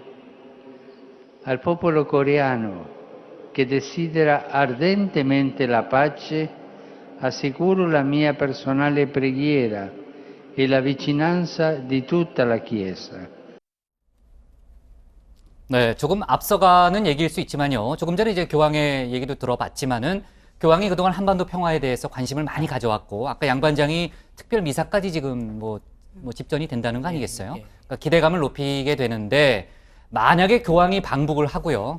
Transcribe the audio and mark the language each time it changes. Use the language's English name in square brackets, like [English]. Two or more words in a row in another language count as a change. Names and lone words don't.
[Italian] Al popolo coreano che desidera ardentemente la pace, assicuro la mia personale preghiera e la vicinanza di tutta la Chiesa. [Korean] 네, 조금 앞서가는 얘기일 수 있지만요. 조금 전에 이제 교황의 얘기도 들어봤지만은 교황이 그동안 한반도 평화에 대해서 관심을 많이 가져왔고 아까 양 반장이 특별 미사까지 지금 뭐 집전이 된다는 거 아니겠어요? 그러니까 기대감을 높이게 되는데 만약에 교황이 방북을 하고요.